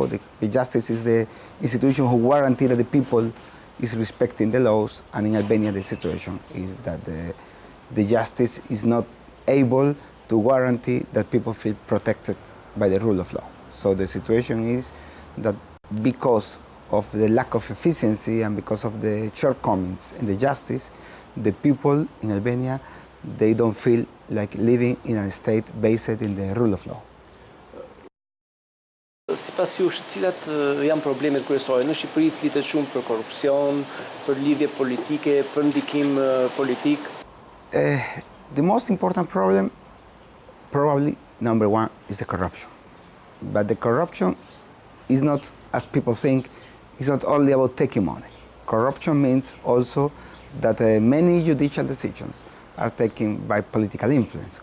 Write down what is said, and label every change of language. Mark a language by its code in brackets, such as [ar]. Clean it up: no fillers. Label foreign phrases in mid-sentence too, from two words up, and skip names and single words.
[en] The justice is the institution who guarantee that the people is respecting the laws, and in Albania the situation is that the justice is not able to guarantee that people feel protected by the rule of law. So the situation is that because of the lack of efficiency and because of the shortcomings in the justice, the people in Albania, they don't feel like living in a state based in the rule of law. [sq] Sipas jush, cilat janë problemet kryesore? Në Shqipëri flitet shumë për korrupsion, për lidhje politike, për ndikim politik. [en] The most important problem, probably number one, is the corruption. But the corruption is not, as people think, it's not only about taking money. Corruption means also that many judicial decisions are taken by political influence.